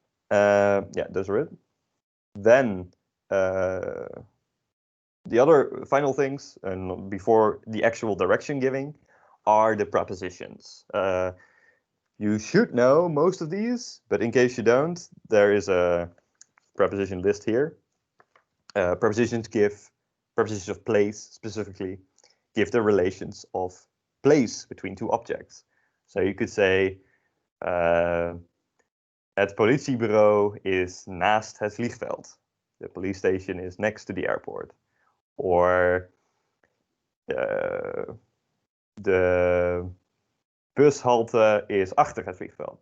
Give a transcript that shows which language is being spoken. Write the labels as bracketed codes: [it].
[en] Yeah, those are it. Then the other final things, and before the actual direction giving, are the prepositions. You should know most of these, but in case you don't, there is a preposition list here. Prepositions of place specifically, give the relations of place between two objects. So you could say, [nl] het politiebureau is naast het vliegveld. [en] The police station is next to the airport. [nl] Or de bushalte is achter het vliegveld.